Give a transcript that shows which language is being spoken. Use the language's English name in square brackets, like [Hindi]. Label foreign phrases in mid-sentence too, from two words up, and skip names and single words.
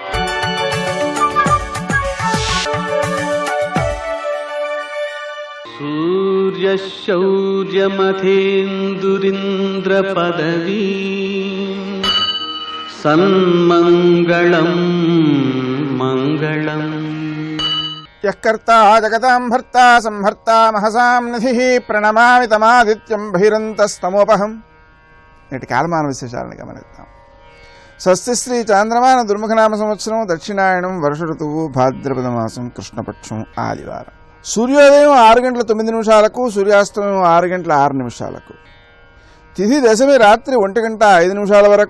[Sanskrit] सूर्यशौर्यमथेन्दुरिन्द्रपदवी सन्मङ्गलं मङ्गलम्। यः कर्ता जगतां भर्ता संहर्ता महसां निधिः प्रणमामि तमादित्यं बहिरन्तस्तमोपहम्। [Telugu] నేటి కాలమాన విశేషాలను గమనిద్దాం. స్వస్తి శ్రీ చాంద్రమాన దుర్ముఖనామ సంవత్సరం దక్షిణాయనం వర్ష ఋతువు భాద్రపద మాసం కృష్ణపక్షం ఆదివారం. సూర్యోదయం 6:09 సూర్యాస్తమయం 6:06. తిథి దశమి రాత్రి 1:05 వరకు.